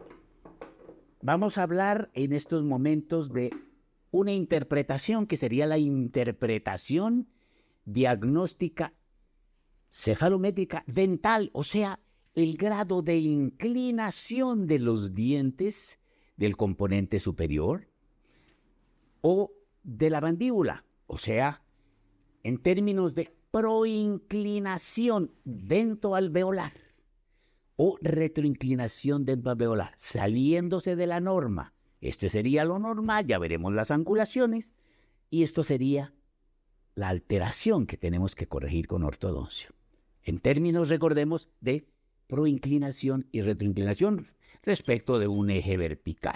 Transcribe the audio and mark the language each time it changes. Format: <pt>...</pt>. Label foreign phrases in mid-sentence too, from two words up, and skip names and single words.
<es>Vamos a hablar en estos momentos de una interpretación que sería la interpretación diagnóstica cefalométrica dental, o sea, el grado de inclinación de los dientes del componente superior o de la mandíbula, o sea, en términos de proinclinación dentoalveolar o retroinclinación dentoalveolar, saliéndose de la norma. Este sería lo normal, ya veremos las angulaciones, y esto sería la alteración que tenemos que corregir con ortodoncia. En términos, recordemos, de proinclinación y retroinclinación respecto de un eje vertical.</es>